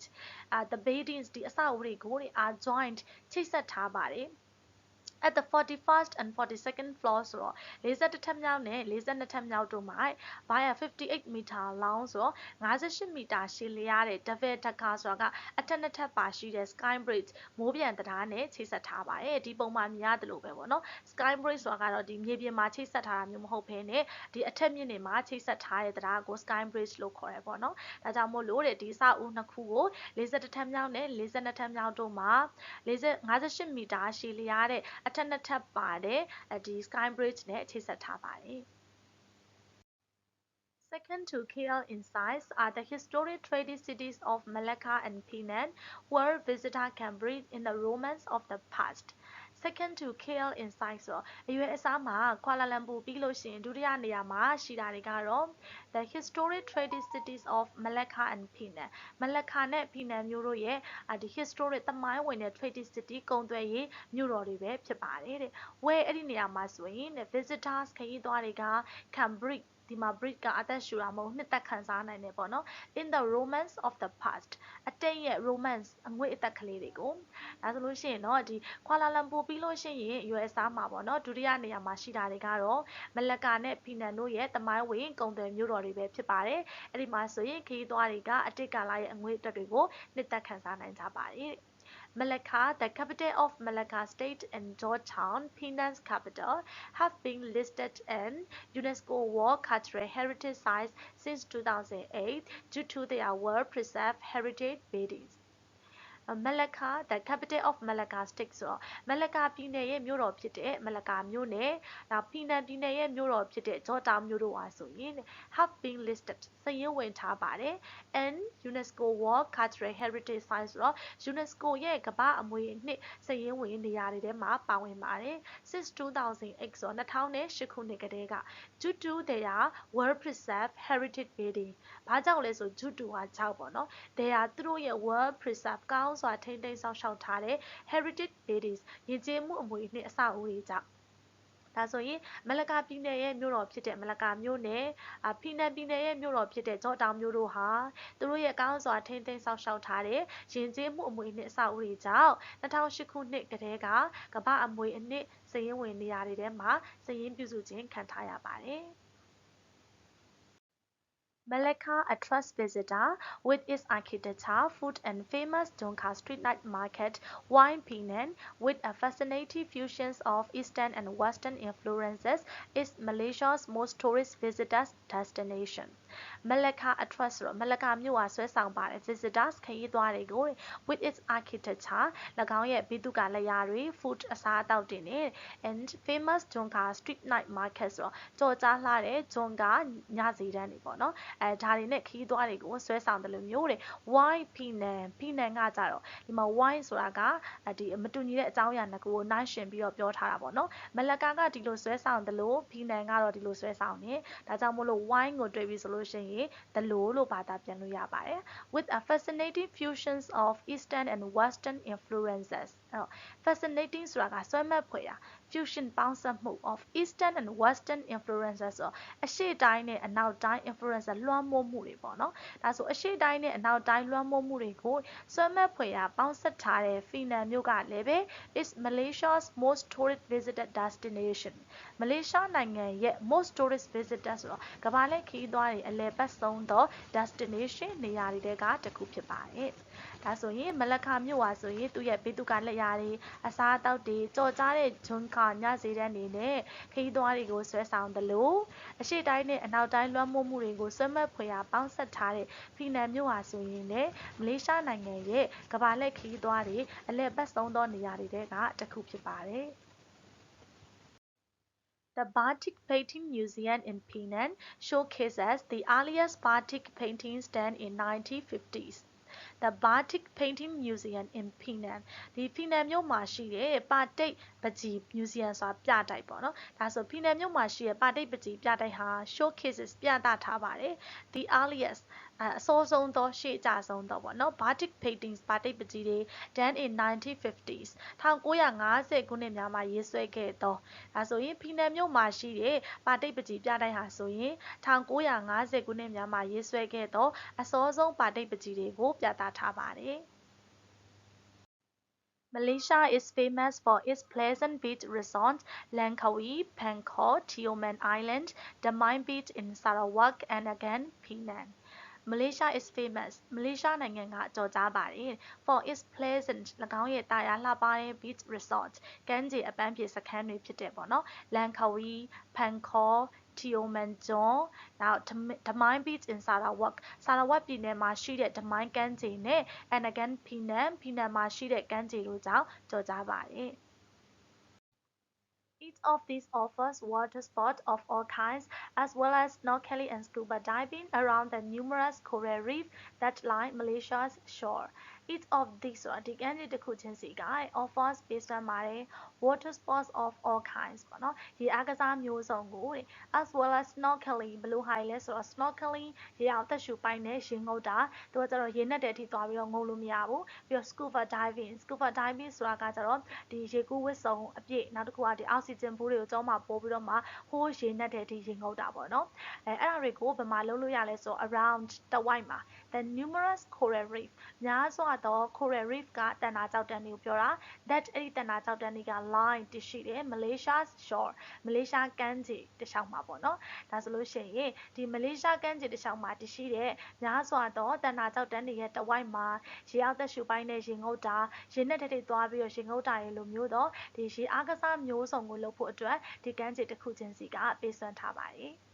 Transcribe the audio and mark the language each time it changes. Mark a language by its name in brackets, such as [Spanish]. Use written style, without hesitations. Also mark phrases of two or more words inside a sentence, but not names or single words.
[English] The buildings [Burmese] ဒီအဆောက်အဦတွေကို [English] are joined [Burmese] ချိတ်ဆက်ထားပါတယ် [English] at the 41st and 42nd floor [Burmese] ဆိုတော့41ထပ်မြောက်နဲ့42ထပ်မြောက်တို့မှာ [English] by a 58 meter long [Burmese] ဆိုတော့58 မီတာရှည်လျားတဲ့ [English] double decker [Burmese] ဆိုတာကအထက်နှစ်ထပ်ပါရှိတဲ့ [English] sky bridge [Burmese] မိုးပြန်တံတားနဲ့ချိတ်ဆက်ထားပါတယ်ဒီပုံမှာမြင် ရတယ်လို့ပဲပေါ့နော် [English] sky bridge [Burmese] ဆိုတာကတော့ဒီမြေပြင်မှာချိတ်ဆက်ထားတာမျိုးမဟုတ်ဘဲနဲ့ဒီအထက်မြင့်တွေမှာချိတ်ဆက်ထားတဲ့တံတားကို [English] sky bridge [Burmese] လို့ခေါ်တယ်ပေါ့နော်ဒါကြောင့်မို့လို့ဒီအဆောက်အဦနှစ်ခုကို41ထပ်မြောက်နဲ့42ထပ်မြောက်တို့မှာ58မီတာရှည်လျားတဲ့အထက်နှစ်ထပ်ပါတယ်ဒီ [English] Sky Bridge [Burmese] နဲ့ချိတ်ဆက်ထားပါတယ် [English] Second to KL insights are the historic trading cities of Malacca and Penang, where visitors can breathe in the romance of the past. Second to KL insights [Burmese] ဆိုအရွယ်အစားမှာကွာလာလမ်ပူပြီးလို့ရှိရင်ဒုတိယနေရာမှာရှိတာတွေကတော့ [English] the historic trading cities of Malacca and Penang [Burmese] Malacca နဲ့ Penang မြို့တို့ရဲ့ဒီ historic သမိုင်းဝင်တဲ့ [English] trading city [Burmese] ကုန်သွယ်ရေးမြို့တော်တွေပဲဖြစ်ပါတယ်တဲ့ where အဲ့ဒီနေရာမှာဆိုရင် visitors ခရီးသွားတွေက [English] can breathe [Burmese] ဒီမှာ breathe ကအသက်ရှူတာမဟုတ်နှစ်သက်ခံစားနိုင်တယ် ပေါ့နော် [English] in the romance of the past [Burmese] အတိတ်ရဲ့ romance အငွေ့အသက်ကလေးတွေကိုဒါဆိုလို့ရှိရင်တော့ဒီကွာလာလမ်ပူ ပြီးလို့ရှိရင်အရွယ်အစားမှာပေါ့နော်ဒုတိယနေရာမှာရှိတာတွေကတော့မလကာနဲ့ဖီနန်တို့ရဲ့သမိုင်းဝင်ကုန်သွယ်မြို့တော်တွေပဲဖြစ်ပါတယ်အဲ့ဒီမှာဆိုရင်ခရီးသွားတွေကအတိတ်ကာလရဲ့အငွေ့အသက်တွေကိုနှစ်သက်ခံစားနိုင်ကြပါတယ် [English] Malacca, the capital of Malacca State and Georgetown, Penang's capital, have been listed in UNESCO World Cultural Heritage Sites since 2008 due to their well-preserved heritage buildings. Malacca, the capital of Malacca State [Burmese] ဆိုတော့ Malacca ပြည်နယ်ရဲ့မြို့တော်ဖြစ်တဲ့ Malacca မြို့နယ်နောက် Penang ပြည်နယ်ရဲ့မြို့တော်ဖြစ်တဲ့ Georgetown မြို့တို့ဟာဆိုရင် [English] have been listed [Burmese] စာရင်းဝင်ထားပါတယ် [English] and UNESCO World Cultural Heritage Sites [Burmese] ဆိုတော့ UNESCO ရဲ့ကမ္ဘာအမွေအနှစ်စာရင်း ဝင်နေရာတွေထဲမှာပါဝင်ပါတယ် since 2008ဆိုတော့2008ခုနှစ်ကတည်းက [English] due to their well-preserved heritage building [Burmese] ဘာကြောင့်လဲဆို [English] due to [Burmese] ဟာကြောင့်ပေါ့နော် [English] they are [Burmese] သူတို့ရဲ့ well-preserved ကောင်း စွာထိန်းသိမ်းစောင့်ရှောက်ထားတဲ့ [English] heritage buildings [Burmese] ယဉ်ကျေးမှုအမွေအနှစ်အဆောက်အဦတွေကြောင့်ဒါဆိုရင်မလကာပြည်နယ်ရဲ့မြို့တော်ဖြစ်တဲ့မလကာမြို့ နယ်ဖီနန်ပြည်နယ်ရဲ့မြို့တော်ဖြစ်တဲ့ဂျော့တောင်မြို့တို့ဟာသူတို့ရဲ့ကောင်းစွာထိန်းသိမ်းစောင့်ရှောက်ထားတဲ့ယဉ်ကျေးမှုအမွေအနှစ်အဆောက်အဦတွေကြောင့်2008ခုနှစ်ကတည်းကကမ္ဘာအမွေအနှစ်စာရင်းဝင်နေရာတွေထဲမှာစာရင်းပြုစုခြင်းခံထားရပါတယ် [English] Malacca attracts visitors with its architecture, food, and famous Donka street night market, while Penang, with a fascinating fusion of Eastern and Western influences, is Malaysia's most tourist visitors destination. Malacca attracts [Burmese] ဆိုတော့ Malacca မြို့ဟာဆွဲဆောင်ပါတယ် visitors ခရီးသွားတွေကို [English] with its architecture [Burmese] ၎င်းရဲ့ဘိသုကာလက်ရာတွေ food အစားအသောက်တွေနဲ့ [English] and famous Donka street night market [Burmese] ဆိုတော့ကြော်ကြားလှတဲ့ Donka ညစီတန်းတွေပေါ့နော်ဒါတွေနဲ့ခရီးသွားတွေကိုဆွဲဆောင်တယ်လို့မျိုးတဲ့ why Penang ကကြတော့ဒီမှာ why ဆိုတာကဒီမတူညီတဲ့အကြောင်းအရာနှစ်ခုကိုနှိုင်းယှ ဉ်ပြီးတော့ပြောထားတာပေါ့နော်မလကာကဒီလိုဆွဲဆောင်တယ်လို့ Penang ကတော့ဒီလိုဆွဲဆောင်တယ်ဒါကြောင့်မို့လို့ why ကိုတွေ့ပြီးဆိုလို့ရှိရင်တယ်လို့ဘာသာပြန်လို့ရပါတယ် [English] with a fascinating fusions of Eastern and Western influences [Burmese] fascinating ဆိုတာကဆွဲမဲ့ဖွယ်ရာ fusion ပေါင်းစပ်မှု of [English] Eastern and Western influences [Burmese] ဆိုအရှေ့တိုင်းနဲ့အနောက်တိုင်း influencer လွှမ်းမိုးမှုတွေပေါ့နော်ဒါဆိုအရှေ့တိုင်းနဲ့အနောက်တိုင်းလွှမ်းမိုးမှုတွေကိုဆွဲမဲ့ဖွယ်ရာပေါင်းစပ်ထားတဲ့ဖီနန်မြို့ကလည်းပဲ [English] is Malaysia's most tourist visited destination [Burmese] မလေးရှားနိုင်ငံရဲ့ [English] most tourist visitor [Burmese] ဆိုတော့ကမ္ဘာလှည့်ခရီးသွားတွေအလည်ပတ်ဆုံးသော destination နေရာတွေကတစ်ခုဖြစ်ပါတယ် ဒါဆိုရင်မလကာမြို့ဟာဆိုရင်သူ့ရဲ့ဘေးသူကလက်ရာတွေအစားအသောက်တွေကြော်ကြားတဲ့ဂျွန်းခါညဈေးတန်းတွေနဲ့ခရီးသွားတွေကိုဆွဲဆောင်တယ်လို့အရှေ့တိုင်းနဲ့အနောက်တိုင်းလွှမ်းမိုးမှုတွေကိုဆွဲမဲ့ဖွယ်ရာပေါင်းစပ်ထားတဲ့ဖီနန်မြို့ဟာဆိုရင်လည်းမလေးရှားနိုင်ငံရဲ့ကမ္ဘာလှည့်ခရီးသွားတွေအလည်ပတ်ဆုံးသောနေရာတွေကတစ်ခုဖြစ်ပါတယ် [English] The Batik Painting Museum in Penang showcases the earliest batik paintings done in 1950s. The Batik Painting Museum in Penang [Burmese] ဒီ Penang မြို့မှာရှိတဲ့ပါတိတ်ပကြီး Museum ဆိုတာပြတိုက်ပေါ့နော်ဒါဆို Penang မြို့မှာရှိတဲ့ပါတိတ်ပ ကြီးပြတိုက်ဟာ showcases ပြသထားပါတယ် [English] The earliest [Burmese] အစောဆုံးသောရှေ့အကျဆုံးသောပေါ့နော် [English] Batik paintings [Burmese] ပါတိတ်ပကြီးတွေ [English] done in 1950s [Burmese] 1950ခုနှစ်များမှာရေးဆွဲခဲ့သောဒါဆိုရင် Penang မြို့မှာရှိတဲ့ပါတိတ်ပကြီးပြတိုက်ဟာဆိုရင်1950ခုနှစ်များမှာရေးဆွဲခဲ့သောအစောဆုံးပါတိတ်ပကြီးတွေကိုပြသထားပါတယ် [English] Malaysia is famous for its pleasant beach resorts Langkawi, Bangkok, Tioman Island, Damai Beach in Sarawak and again Penang. Malaysia is famous [Burmese] မလေးရှားနိုင်ငံကကြော်ကြားပါတယ် [English] for its pleasant [Burmese] ၎င်းရဲ့တာယာလှပတဲ့ [English] beach resort [Burmese] ကမ်းခြေအပန်းဖြေစခန်းတွေဖြစ်တဲ့ပေါ့နော် Langkawi, Bangkok, Tioman ကျွန်းနောက် [English] Damai Beach in Sarawak [Burmese] ပြည်နယ်မှာရှိတဲ့ Damai ကမ်းခြေနဲ့ [English] and again Penang [Burmese] မှာရှိတဲ့ကမ်းခြေတို့ကြောင့်ကြော်ကြားပါတယ် [English] Each of these offers water sports of all kinds, as well as snorkeling and scuba diving around the numerous coral reefs that line Malaysia's shore. Each of these [Burmese] ဆိုတာဒီကမ်းခြေတစ်ခုချင်းစီက offers ပေးစွမ်းပါတယ် [English] water sports of all kinds [Burmese] ပေါ့နော်ရေအားကစားမျိုးစုံကိုတဲ့ [English] as well as snorkeling [Burmese] ဘယ်လိုဟာတွေလဲဆိုတော့ snorkeling ရေအောင်သက်ရှူပိုင်နဲ့ရေငုပ်တာသူကကျ တော့ရေနက်တဲ့အထိသွားပြီးတော့ငုပ်လို့မရဘူးပြီးတော့ [English] scuba diving [Burmese] ဆိုတာကကျတော့ဒီရေကူးဝတ်စုံအပြည့်နောက်တစ်ခုကဒီအောက်ဆီဂျင်ဘူးတွေကိုကျောင်းမှာပို့ပြီးတော့မှဟိုးရေ နက်တဲ့အထိရေငုပ်တာပေါ့နော်အဲ့ဒါတွေကိုဘယ်မှာလုပ်လို့ရလဲဆိုတော့ around တဝိုက်မှာ [English] the numerous coral reef [Burmese] များစွာသော [English] coral reef [Burmese] ကတ န်တာကြောက်တန်းတွေကိုပြောတာ that အဲ့ဒီတန်တာကြောက်တန်းတွေက line တရှိတယ် [English] Malaysia's shore [Burmese] မလေးရှားကမ်းခြေတစ်လျှောက်မှာပေါ့နော်ဒါဆိုလို့ရှိရင်ဒီမလေးရှားကမ်းခြေတစ်လျှောက်မှာတရှိတဲ့များစွာသောတန်တာကြောက်တန်းတွေရဲ့တဝိုက်မှာရေအောက်သက်ရှူပိုင်းနဲ့ရေငုပ်တာရေနက်တဲ့တွေသွားပြီးတော့ရေငုပ်တာတွေလိုမျိုးတော့ဒီရေအားကစားမျိုးစုံကိုလုပ်ဖို့အတွက်ဒီကမ်းခြေတစ်ခုချင်းစီကပေးစွမ်းထားပါတယ်